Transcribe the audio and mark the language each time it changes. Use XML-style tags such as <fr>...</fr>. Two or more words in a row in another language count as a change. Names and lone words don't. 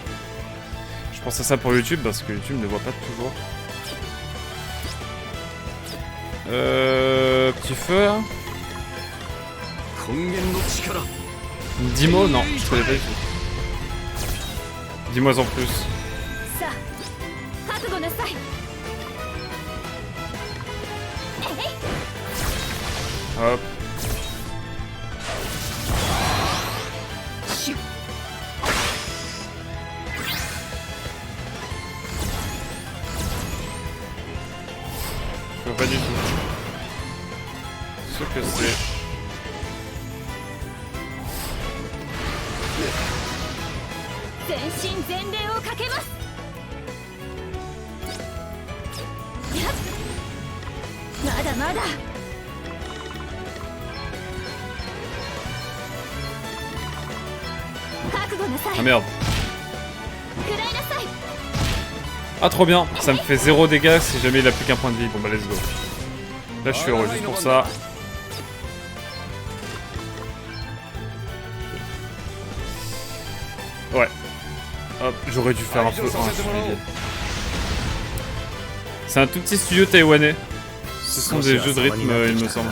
<fr>Je pense à ça pour YouTube parce que YouTube ne voit pas toujours. Petit feu là. 10 mots? Non, je connais pas du tout. Dis-moi en plus.</fr> <ja>さあ覚悟なさい。</ja> <fr>Hop. Je vois pas du tout. Ce que c'est.</fr> <ja>全身全霊をかけます。やっまだまだ。</ja> <fr>Ah merde. Ah trop bien, ça me fait 0 dégâts si jamais il a plus qu'un point de vie. Bon bah</fr> <en>let's go.</en> <fr>Là je suis heureux juste pour ça. Ouais. Hop, j'aurais dû faire un feu. C'est un tout petit studio taïwanais. Ce sont des jeux de rythme il me semble.</fr>